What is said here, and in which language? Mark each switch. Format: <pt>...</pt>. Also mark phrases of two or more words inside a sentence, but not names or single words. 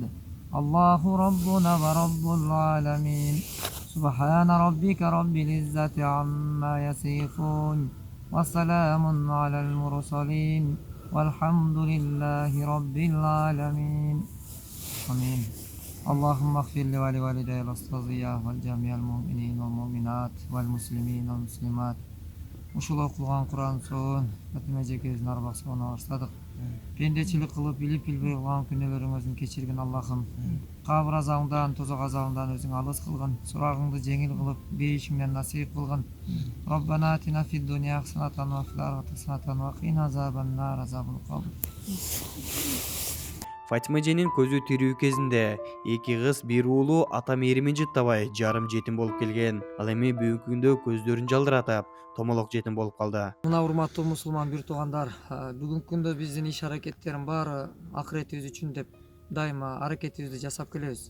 <ar>الله ربنا ورب العالمين. سبحان ربك رب العزة عما يصفون. وسلام على المرسلين والحمد لله رب العالمين. آمين اللهم اغفر لي ولوالدي ولأستاذي ولجميع المؤمنين والمؤمنات والمسلمين والمسلمات.</ar> <ky>Ушул окулган Кур'ан соон Фатима эжекебиздин арбасына баштадык. Пендечилик кылып билип билбей кылган күнөөлөрүңүздүн кечиргин Аллахым. Кабыр азабынан, тозок азабынан өзүң алыс кылгын. Сурагыңды жеңил кылып, бейишиңден насип кылгын.</ky> <ar>ربنا آتنا في الدنيا حسنة وفي الآخرة حسنة وقنا عذاب النار عذاب القبر.</ar> <ky>Фатима эженин көзү тирүү кезинде 2 кыз, 1 уулу ата мээримин жыттабай жарым жетим болуп келген. Ал эми бүгүнкү күндө көздөрүн жалдыратып, томолок жетим болуп калды. Мына урматтуу мусулман бир туугандар, бүгүнкү күндө биздин иш аракеттердин баары акыретибиз үчүн деп дайыма аракетибизди жасап келебиз.</ky>